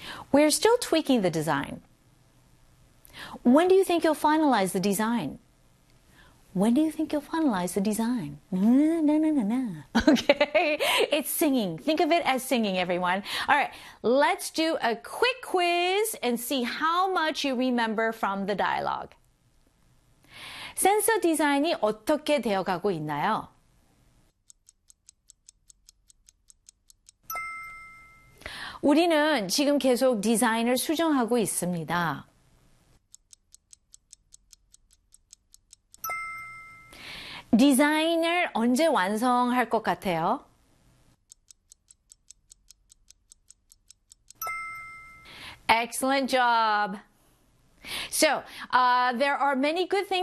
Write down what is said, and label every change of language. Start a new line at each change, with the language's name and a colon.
English: We're still tweaking the design. When do you think you'll finalize the design? When do you think you'll finalize the design? No. Okay, it's singing. Think of it as singing, everyone. All right, let's do a quick quiz and see how much you remember from the dialogue.
Korean: 센서 디자인이 어떻게 되어가고 있나요? 우리는 지금 계속 디자인을 수정하고 있습니다. 디자인을 언제 완성할 것 같아요?
English: 엑셀런트 잡. So, there are many good things